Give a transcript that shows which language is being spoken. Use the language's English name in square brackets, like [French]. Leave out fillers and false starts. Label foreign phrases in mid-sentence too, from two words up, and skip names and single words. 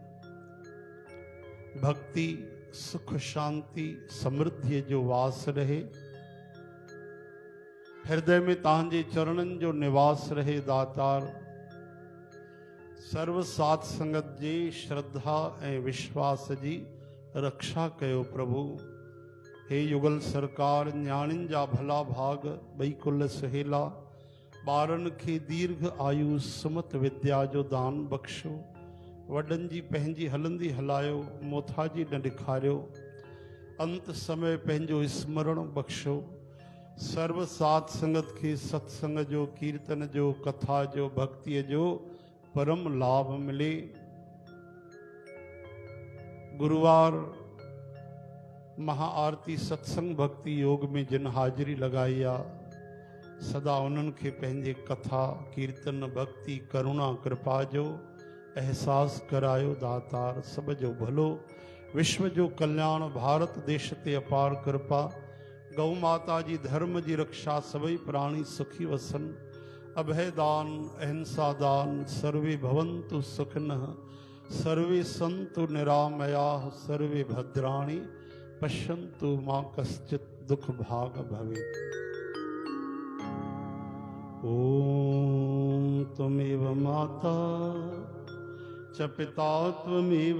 [Sindhi] भक्ति सुख शांति समृद्धि जो वास रहे। हृदय में तहांजे चरणन जो निवास रहे दातार। सर्व सात संगत जी श्रद्धा ए विश्वास जी रक्षा कयो प्रभु। हे युगल सरकार न्याणिन जा भला भाग बई कुल सहेला। ॿारनि खे दीर्घ आयु सुमत विद्या जो दान बख्शो। वॾनि जी पंहिंजी हलंदी हलायो, मोथा जी न ॾेखारियो। अंत समय पंहिंजो स्मरण बख्शो। सर्व सात संगत खे सत्संग जो, कीर्तन जो, कथा जो, भक्तिअ जो परम लाभ मिले। गुरुवार महाआरती सत्संग भक्ति योग में जिन हाजिरी लगाई आ, सदा उन्हनि खे पंहिंजे कथा कीर्तन भक्ति करुणा कृपा जो एहसास करायो दातार। सब जो भलो विश्व जो कल्याण, भारत देश ते अपार कृपा। गौ माता जी धर्म जी रक्षा, सभई प्राणी सुखी वसन। [Sanskrit] अभय दान अहिंसा दान, सर्वे भवन्तु सुखिनः, सर्वे सन्तु निरामयाः, सर्वे भद्राणि पश्यन्तु मा कश्चित् दुख भाग भवेत्। ओम त्वमेव माता च पिता त्वमेव,